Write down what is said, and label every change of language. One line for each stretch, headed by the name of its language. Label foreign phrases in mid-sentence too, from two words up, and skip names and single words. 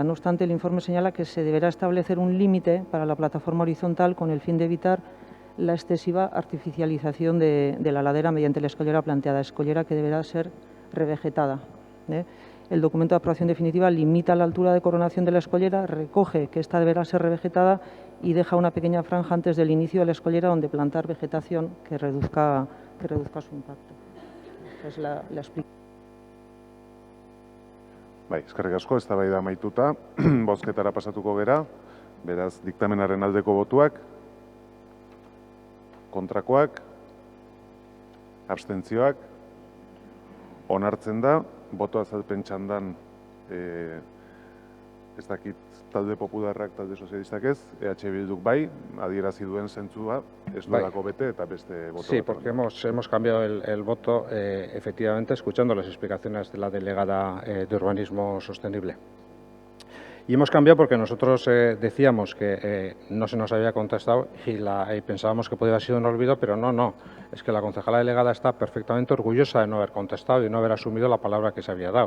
Spanish: No obstante, el informe señala que se deberá establecer un límite para la plataforma horizontal con el fin de evitar la excesiva artificialización de la ladera mediante la escollera planteada, escollera que deberá ser revegetada. El documento de aprobación definitiva limita la altura de coronación de la escollera, recoge que esta deberá ser revegetada y deja una pequeña franja antes del inicio de la escollera donde plantar vegetación que reduzca su impacto. Esta es la explicación.
Basque: Bai, eskerrik asko, eztabaida amaituta, bozketara pasatuko gera, beraz, diktamenaren aldeko botuak, kontrakoak, abstentzioak, onartzen da, boto azalpen txandan, ez dakit talde popularrak, talde sozialistak ez, EH Bilduk bai, adierazi duen zentzua, ez duelako bete eta beste boto.
Spanish: Sí, porque hemos cambiado el voto, efectivamente, escuchando las explicaciones de la delegada de Urbanismo Sostenible. Y hemos cambiado porque nosotros decíamos que no se nos había contestado y pensábamos que podía haber sido un olvido, pero no. Es que la concejala delegada está perfectamente orgullosa de no haber contestado y no haber asumido la palabra que se había dado.